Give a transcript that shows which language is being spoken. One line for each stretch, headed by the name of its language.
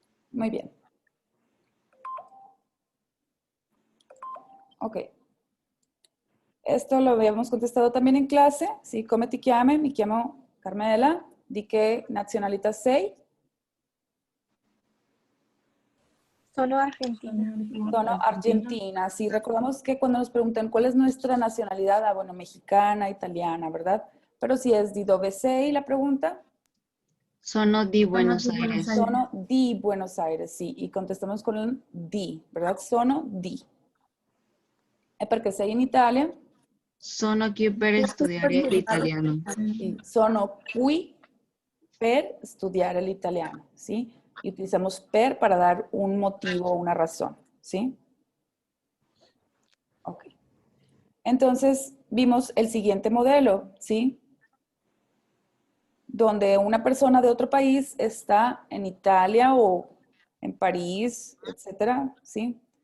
Spanish: Muy bien. Ok. Esto lo habíamos contestado también
Italian: in classe, sì, come ti chiami? Mi chiamo Carmela, di che nazionalità sei? Sono argentina. Sono argentina,
Spanish: sí, recordamos que cuando nos preguntan cuál es nuestra nacionalidad, bueno, mexicana, italiana, ¿verdad? Pero si es
Italian: di dove sei
Spanish: la pregunta,
Italian: Sono di Buenos Aires. sono di Buenos Aires,
Spanish: sí, y contestamos con el di, ¿verdad? Sono di.
Italian: E perché sei in Italia? Sono qui per studiare l'italiano. Sì, sono qui per studiare l'italiano, ¿sí?
Spanish: Y utilizamos per para dar un motivo, una razón, ¿sí? Ok. Entonces, vimos el siguiente modelo, ¿sí? Donde una persona de otro país está en Italia o en París, etcétera, ¿sí?